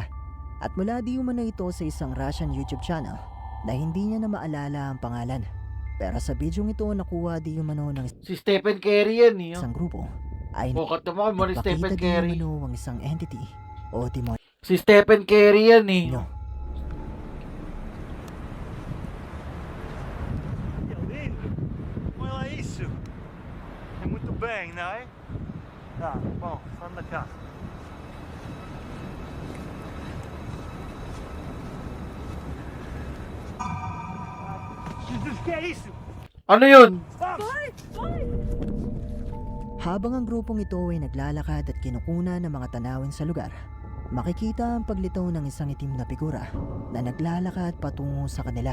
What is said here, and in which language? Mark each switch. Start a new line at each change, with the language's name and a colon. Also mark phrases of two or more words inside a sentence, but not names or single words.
Filipino: At mula di umano ito sa isang Russian YouTube channel na hindi niya na maalala ang pangalan. Pero sa bidyong ito nakuha di umano ng Si Stephen Curry yan eh. isang grupo ay Bukat naman mo ni Stephen nagpakita di Curry. umano ang isang entity o demonyo. Si Stephen Curry yan eh.
Portuguese: Olha isso! É muito bem, não é? Tá, bom, vamos na casa. Jesus, que é isso?
Filipino: Ano yun? Habang ang grupong ito ay naglalakad at kinukuna ng mga tanawin sa lugar, makikita ang paglitaw ng isang itim na figura na naglalakad patungo sa kanila.